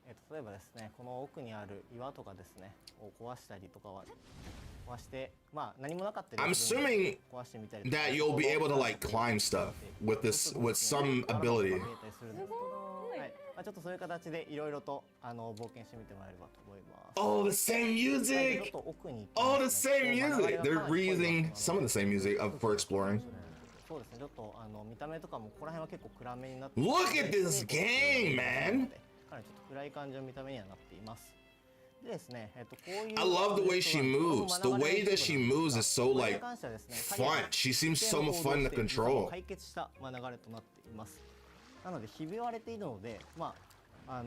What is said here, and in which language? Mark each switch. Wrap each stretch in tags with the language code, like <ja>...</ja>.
<ja>例えばですね、この奥にある岩とかですね、を壊したりとかは壊して、まあ何もなかったり</ja> <en>I'm assuming that you'll be able to like climb stuff with some ability.</en> <ja>はい、まあちょっとそういう形でいろいろと冒険してみてもらえればと思います。</ja> <en>Oh, the same music! Oh, the same music! They're reusing some of the same music for exploring.</en> <ja>そうですね、ちょっと見た目とかもここら辺は結構暗めになって。</ja> <en>Look at this game, man!</en> <ja>かなりちょっと暗い感じの見た目にはなっています。でですね、こういう</ja> <en>I love the way she moves. The way that she moves is so like fun. She seems so fun to control.</en> <ja>解決した流れとなっています。なのでひび割れているので、まあ</ja>